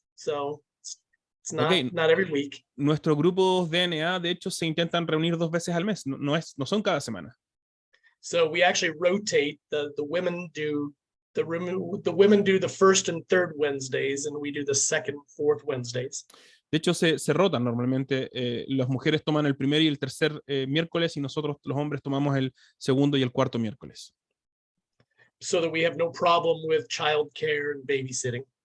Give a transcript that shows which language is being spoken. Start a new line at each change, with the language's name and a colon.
English: So it's not, Okay. not every week.
Spanish: Nuestros grupos DNA, de hecho, se intentan reunir 2 veces al mes, no son cada semana.
English: So we actually rotate. The women do the women do the first and third Wednesdays, and we do the second, fourth Wednesdays.
Spanish: De hecho, se rotan normalmente. Las mujeres toman el primer y el tercer miércoles y nosotros, los hombres, tomamos el segundo y el cuarto miércoles.
English: So that we have no problem with childcare and babysitting.